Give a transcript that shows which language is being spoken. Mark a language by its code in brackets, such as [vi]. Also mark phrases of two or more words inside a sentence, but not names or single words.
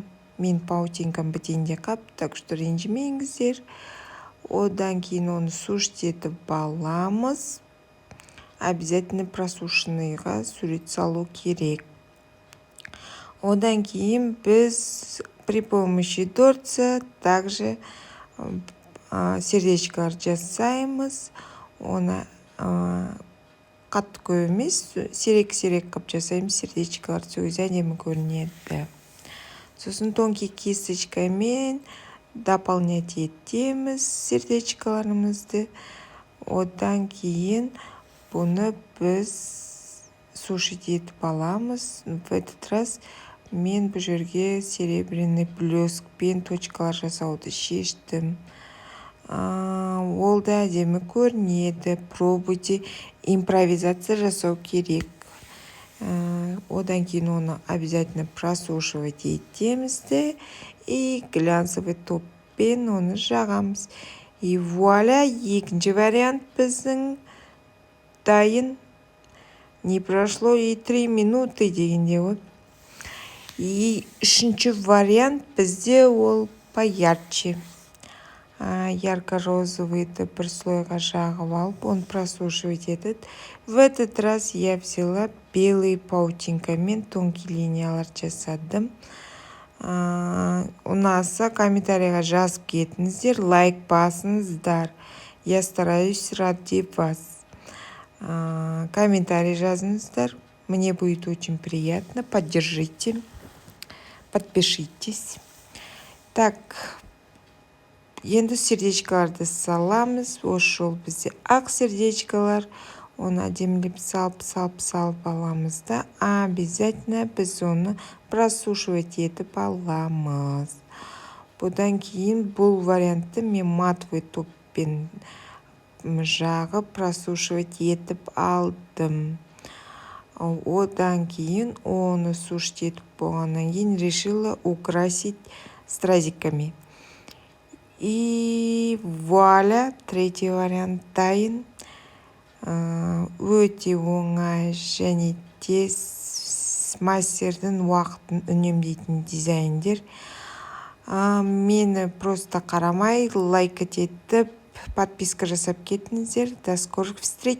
[kk] Мен паутинкам бітенде қап, так что ренжімеңіздер. Одан кейін оны сушить етіп аламыз. [ru] Обязательно просушенныйға [kk] сурет салу керек. Одан кейін біз [ru] при помощи дорца также [kk] сердечкалар жасаймыз. Оны қатты көп емес, сирек-сирек қып жасаймыз сердечкалар, сол әдемі көрінеді. Сосын [ru] тонкий кисточкамен дополнять [kk] етеміз сердечкаларымызды. Одан кейін бұны біз сушить етіп аламыз. [ru] В этот раз [kk] мен бұл жерге [ru] серебряный блескпен [kk] точкалар жасауды шештім. Ол да әдемі көрінеді. Пробуйте, импровизация жасау керек. Одан кейін оны [ru] обязательно просушивать [kk] етемізді [ru] и глянцевый топпен [kk] оны жағамыз. [ru] И вуаля, [kk] екінші вариант біздің дайын. [ru] Не прошло и 3 минуты [kk] дегенде ғой. И үшінші вариант бізде ол поярче. Ярко-розовыйды бір слойға жағып алып, [ru] он просушивать [kk] етеді. [ru] В этот раз я взяла белый паутинкамен тонкий [kk] линиялар жасадым. Ұнаса комментарийға жазып кетіңіздер, лайк басыңыздар. [ru] Я стараюсь ради вас. [kk] Комментарий жазыңыздар. [ru] Мне будет очень приятно. Поддержите. Подпишитесь. Так, [kk] енді сердечкаларды саламыз. Осы жол бізде ақ сердечкалар. Оны әдемілеп салып аламыз да. Обязательно біз оны просушивать етіп аламыз. Бұдан кейін бұл вариантты мен [ru] матовый топпен [kk] жағып просушивать етіп алдым. Одан кейін оны сушить етіп болғаннан кейін [ru] решила украсить стразиками. И вуаля, третий вариант дайын. [kk] Өте оңай және тез мастердің уақытын үнемдейтін дизайндер. Мені просто қарамай, лайк етіп, подписка жасап кетіңіздер. [ru] До скорых встреч!